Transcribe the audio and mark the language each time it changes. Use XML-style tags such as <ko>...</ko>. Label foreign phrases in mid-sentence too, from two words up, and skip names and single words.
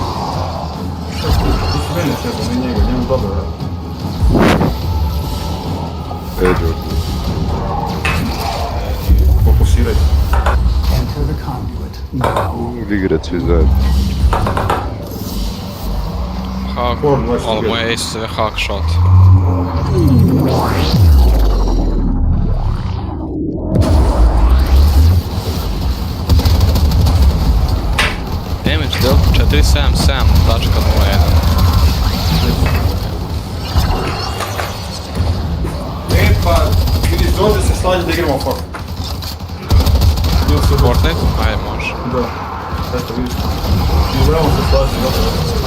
<sr>Ti si mene sjebao, ne njega, njemu dobro radi. Eđo. Fokusiraj. Igrat svi zajedno. Hak, ali moj ace je</sr> <en>hack shot. Damage deal 477.01.</en> <sr>Pa, vidiš, dođe se slađe da igramo Fortnite. Fortnite? Ajde, može. Da, eto vidiš. Igramo se slađe, dobro.</sr>